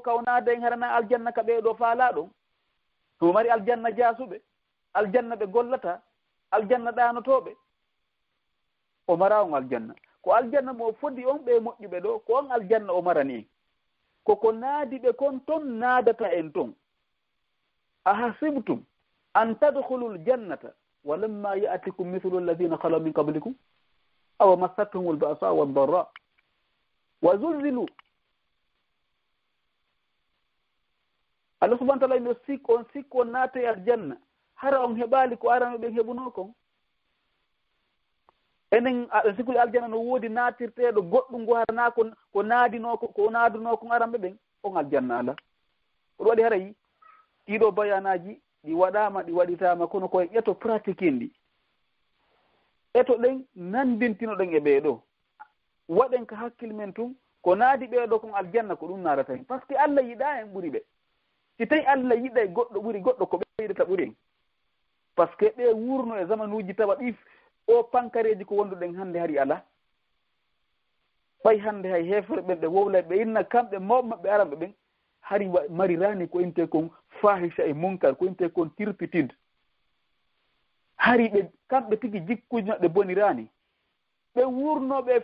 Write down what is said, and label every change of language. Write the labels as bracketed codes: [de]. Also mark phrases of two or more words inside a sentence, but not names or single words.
[ff] kawnaada en harana aljanna ka ɓeeɗo faala ɗon no mari aljanna jaasuɓe aljanna ɓe gollata aljanna ɗanotoɓe o mara on aljanna ko aljanna mo fodi on ɓe moƴƴuɓe ɗo ko on aljanna o marani en koko naadi ɓe kon ton naadata en ton [ar] أحسبتم أن تدخلوا الجنة ولما يأتكم مثل الذين خلوا من قبلكم أو مستهم البأساء والضراء وزلزلوا الله سبحانه تعالى [ff] no sikko on naata e aljanna hara on heɓaali ko arano ɓen heɓuno kon enen aɗa sikuli aljanna no woodi naatirteeɗo goɗɗum ngo harana ko naaduno kon aranɓe ɓen on aljanna ala oɗo waɗi harayi ɗiɗo bayanaji ɗi waɗama ɗi waɗitama kono koye ƴeto pratique en ɗi eto ɗen nandintino ɗen e ɓeeɗo waɗen ko hakkille men tun ko naadi ɓeeɗo kon aljanna ko ɗum naarata hen [fr] par ce que [ff] allah yiɗa en ɓuri ɓe si tawi allah yiɗa e goɗɗo ɓuri goɗɗo ko ɓe yiɗata ɓuri en [fr] par ce que [ff] ɓe wurno e zamanuji tawa ɗi o pankareji ko wonduɗen hannde hari ala ɓay hannde hay hefere ɓen ɓe wowlay ɓe inna kamɓe mawɓe maɓɓe aranɓe ɓen hari marirani ko inte kon fahisha e munkar ko inte kon turpitude hari ɓe kamɓe tigi jikkuji maɓɓe bonirani ɓe wurnoɓe